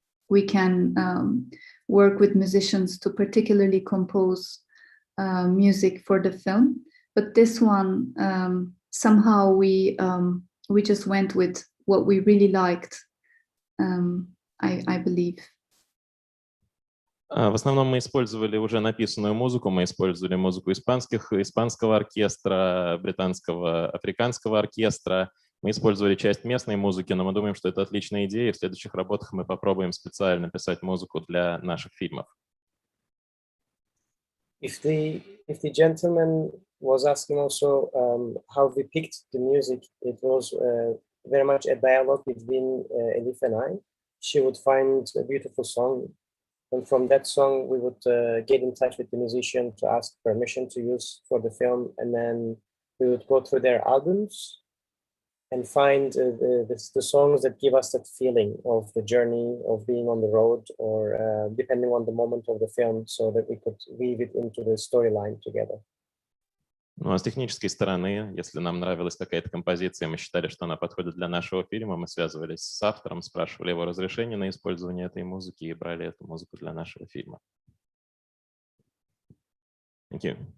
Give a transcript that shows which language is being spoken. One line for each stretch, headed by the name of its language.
English: We can work with musicians to particularly compose music for the film. But this one, somehow we just went with what we really liked, I believe.
Russian: В основном мы использовали уже написанную музыку, мы использовали музыку испанского оркестра, британского, африканского оркестра. Мы использовали часть местной музыки, но мы думаем, что это отличная идея, и в следующих работах мы попробуем специально писать музыку для наших фильмов.
English: If the gentleman was asking also how we picked the music, it was very much a dialogue between Elif and I. She would find a beautiful song, and from that song we would get in touch with the musician to ask permission to use for the film, and then we would go through their albums and find the songs that give us that feeling of the journey of being on the road, or depending on the moment of the film, so that we could weave it into the storyline together.
Russian: Ну а с технической стороны, если нам нравилась какая-то композиция, мы считали, что она подходит для нашего фильма, мы связывались с автором, спрашивали его разрешение на использование этой музыки и брали эту музыку для нашего фильма.
English: Thank you.